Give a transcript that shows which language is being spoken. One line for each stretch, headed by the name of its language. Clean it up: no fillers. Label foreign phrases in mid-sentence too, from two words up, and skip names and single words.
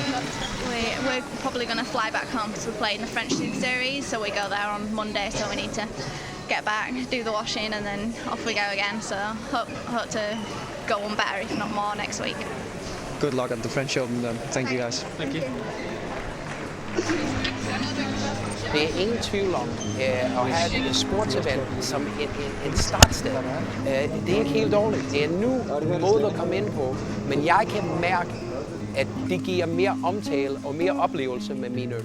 English: We're probably going to fly back home because we're playing the French Superseries, so we go there on Monday, so we need to get back, do the washing, and then off we go again. So hope to go on better, if not more, next week. Good luck at the French Open then. Thank you guys. Thank you.
Danish: Det er ingen tvivl om at have et sportsevent som en startsted. Det er ikke helt dårligt. Det er nu måde at komme ind på, men jeg kan mærke, at det giver mere omtale og mere oplevelse med mine øl.